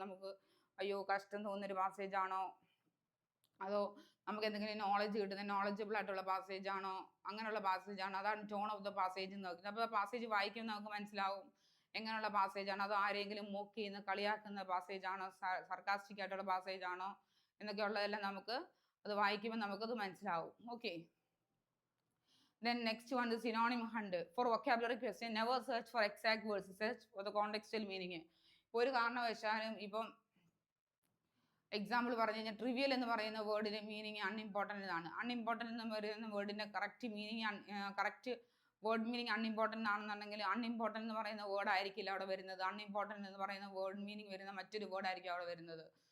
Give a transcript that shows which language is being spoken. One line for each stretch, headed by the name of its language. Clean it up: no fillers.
Malayalam: നമുക്ക് അയ്യോ കഷ്ടം തോന്നുന്നൊരു പാസേജ് ആണോ, അതോ നമുക്ക് എന്തെങ്കിലും നോളജ് കിട്ടുന്ന നോളജബിൾ ആയിട്ടുള്ള പാസേജ് ആണോ, അങ്ങനെയുള്ള പാസേജ് ആണോ, അതാണ് ടോൺ ഓഫ് ദ പാസേജ് എന്ന് നോക്കുന്നത്. അപ്പോൾ പാസേജ് വായിക്കുമ്പോൾ നമുക്ക് മനസ്സിലാവും എങ്ങനെയുള്ള പാസേജ് ആണോ, അതോ ആരെങ്കിലും മോക്ക് ചെയ്യുന്ന കളിയാക്കുന്ന പാസേജ് ആണോ, സർക്കാസ്റ്റിക് ആയിട്ടുള്ള പാസേജ് ആണോ എന്നൊക്കെയുള്ളതെല്ലാം നമുക്ക് അത് വായിക്കുമ്പോൾ നമുക്കത് മനസ്സിലാവും. Okay.
English: Then next one is synonym hunt. For vocabulary question, never search for exact words, search for the contextual meaning.
Malayalam: ഒരു കാരണവശാലും ഇപ്പം എക്സാമ്പിൾ പറഞ്ഞു കഴിഞ്ഞാൽ ട്രിവിയൽ എന്ന് പറയുന്ന വേർഡിന്റെ മീനിങ് അൺഇമ്പോർട്ടൻ്റ് ആണ്. അൺഇമ്പോർട്ടൻ്റ് എന്ന് പറയുന്ന വേർഡിന്റെ കറക്റ്റ് വേർഡ് മീനിങ് അൺഇമ്പോർട്ടൻ്റ് ആണെന്നുണ്ടെങ്കിൽ അൺഇമ്പോർട്ടൻ്റ് എന്ന് പറയുന്ന വേർഡ് ആയിരിക്കില്ല അവിടെ വരുന്നത്. അൺഇമ്പോർട്ടൻ്റ് എന്ന് പറയുന്ന വേർഡ് മീനിങ് വരുന്ന മറ്റൊരു വേർഡ് ആയിരിക്കും അവിടെ വരുന്നത്.